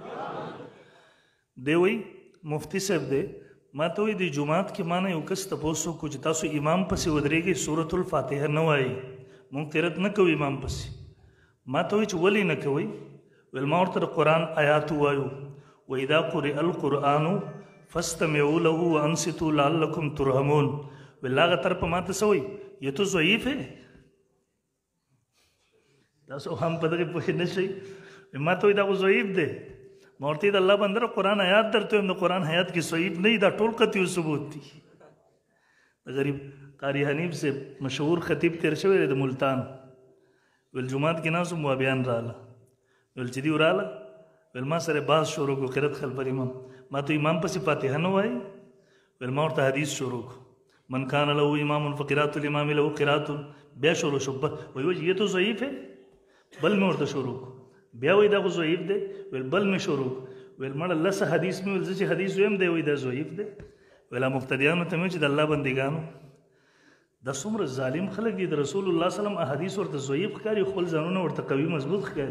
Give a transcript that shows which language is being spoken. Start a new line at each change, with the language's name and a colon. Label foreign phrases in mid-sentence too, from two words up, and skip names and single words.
Pashto: دی وایي مفتی صاحب دی، ما ته وایي د جومات کې ما نه یو کس تپوس وکړو چې تاسو امام پسې ودرېږئ سورة الفاتحه نه وایي، مونږ قرات نه کوو امام پسې. ما ته وایي چې ولې نه کوئ؟ ویل ما ورته د قرآن آیات ووایو،
Arabic: وإذا قرئ القرآن فاستمعوا له وانصتوا لعلكم ترحمون.
Pashto: ویل هغه طرفه ما ته څه وایي؟
Urdu: یہ تو ضعیف ہے،
Pashto: تاسو هم په دغې پوهې نه شئ. ما ته وایي دا خو ضعیف دی. ما ورته د الله بنده قرآن آیات درته وایم، د قرآن آیات کې ضعیف نه وي، دا ټول قطعي ثبوت دي. د غریب قاری حنیف سے مشهور خطیب تیر شوی دی د ملتان، ویل جومات کې ناست وم وهابیان راغله، ویل چې دوی راغله، ویل ما سره بحث شروع کړو
Arabic: قرات خلف الامام.
Pashto: ما ته امام پسې فاتحه نه وایي؟ ویل ما ورته حدیث شروع کړو،
Arabic: من کان له امام فقرات الامام له قرات.
Pashto: بیا شروع شو، وایي
Urdu: یہ تو ضعیف ہے،
Pashto: بل مې ورته شروع کړو. بیا وایي دا خو ضعیف دی، ویل بل مې شروع کړو. ویل مړه لسه حدیث مې ویل زه چې حدیث ویم دی وایي دا ضعیف دی. ویل مبتدیانو ته مې چې د الله بندګانو دا څومره ظالم خلک دي، د رسول الله
Arabic: صلی الله علیه وسلم
Pashto: احادیث ورته ضعیف ښکاري، خپل ځانونه ورته قوي مضبوط ښکاري.